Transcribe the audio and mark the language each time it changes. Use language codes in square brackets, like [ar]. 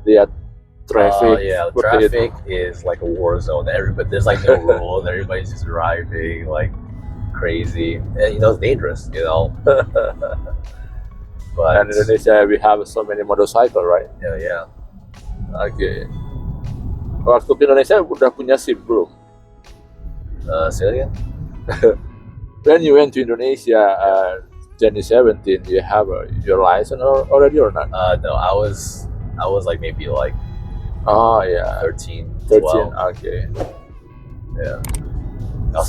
[id] Lihat traffic. [en] Yeah, the [id] seperti itu. [en] traffic is like a war zone. There's like no rules. Everybody's just driving like crazy. And, it's dangerous, But And in Indonesia we have so many motorcycle, right? yeah. [id] Oke. Waktu ke Indonesia udah punya SIM belum? [en] Say that again? When you went to Indonesia, 2017, you have your license already or not? No, I was like maybe like Oh yeah, 13, 13. 12. Okay. Yeah. I was